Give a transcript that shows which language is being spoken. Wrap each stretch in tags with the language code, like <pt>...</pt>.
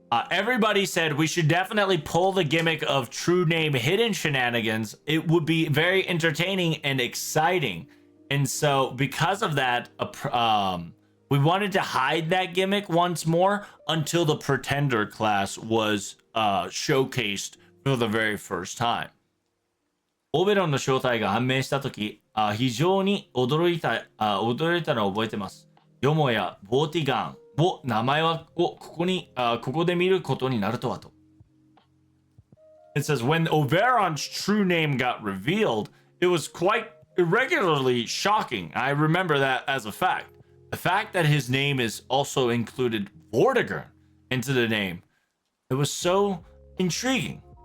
<en>Everybody said we should definitely pull the gimmick of true name hidden shenanigans. It would be very entertaining and exciting. And so because of that, we wanted to hide that gimmick once more until the Pretender class was showcased for the very first time.</en> <ja>オベロンの正体が判明したとき、非常に驚いたのを覚えてます。よもやボーティガンを名前をここで見ることになるとはと。</ja> <en>It says when Oberon's true name got revealed, it was quite irregularly shocking. I remember that as a fact. The fact that his name is also included Vortigern into the name, it was so intriguing.</en>